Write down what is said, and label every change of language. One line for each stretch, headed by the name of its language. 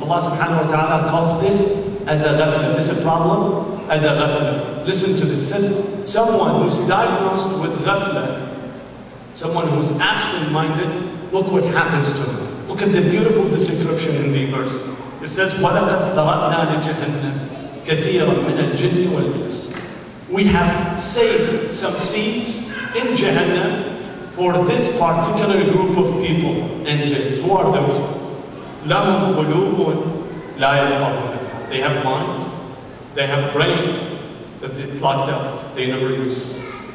English: Allah subhanahu wa ta'ala calls this as a ghafla. This is a problem as a ghafla. Listen to this. It says, someone who's diagnosed with ghafla, someone who's absent-minded, look what happens to him. Look at the beautiful description in the verse. It says,
Arabic: وَلَقَدْ ذَرَأْنَا لِجَهَنَّمَ كَثِيرًا مِنَ الْجِنِّ وَالْإِنسِ.
English: We have saved some seeds in Jahannam for this particular group of people and jinns. Who are those?
Arabic: لَهُمْ قُلُوبٌ لَا يَفْقَهُونَ.
English: They have minds, they have brain that they plugged up, they never use it.